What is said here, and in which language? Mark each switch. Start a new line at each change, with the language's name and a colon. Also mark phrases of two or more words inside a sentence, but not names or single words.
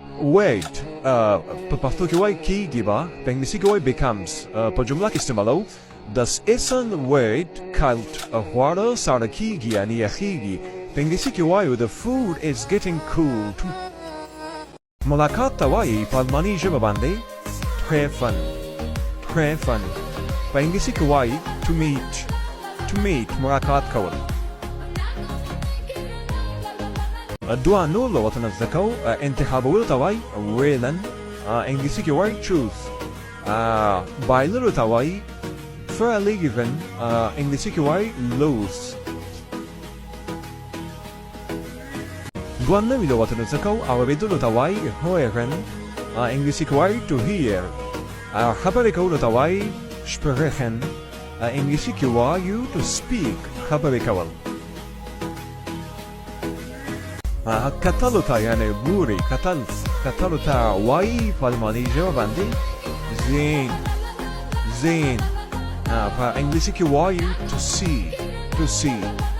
Pashto: wait په پښتو کې وایي کیږي به په انګلیسي کې وایي becomes په جمله کې استعمالوو
German: Das Essen wird kalt
Pashto: خواړه ساړه کیږي یعنی یخیږي په انګلیسي کې وایو
English: the food is getting cold
Pashto: ملاقات ته وایي په الماني ژبه باندې treffen په انګلیسي کې وایي
English: to meet
Pashto: ملاقات کول دوه نور لغتونه زده کوو انتخابولو ته وایي wählen انګلیسي کې وایي choose بایللو ته وایي verlegen انګلیسي کې وایي lose دوه نوي لغتونه زده کوو اورېدلو ته وایي hören انګلیسي کې وایي
English: to hear
Pashto: خبرې کولو ته وایي sprechen انګلیسي کې وایو
English: to speak
Pashto: خبرې کول کتلو ته یعنی ګوري کتلو ته وایي په الماني ژبه باندې sehen په انګلیسي کې وایو
English: to see